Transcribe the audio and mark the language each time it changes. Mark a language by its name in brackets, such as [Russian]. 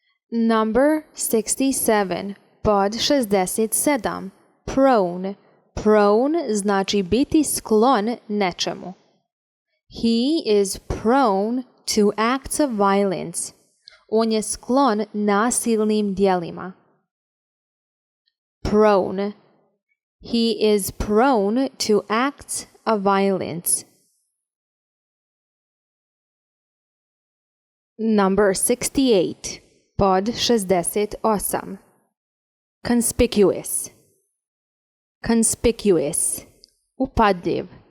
[English] Number 67. [Bosnian] Pod 67. [English] Prone. [Bosnian] Prone znači biti sklon nečemu. [English] He is prone to acts of violence. [Bosnian] On je sklon nasilnim djelima. [English] Prone. He is prone to acts of violence. Number 68. [Bosnian] Pod 68. [English] Conspicuous. Conspicuous. Upadljiv.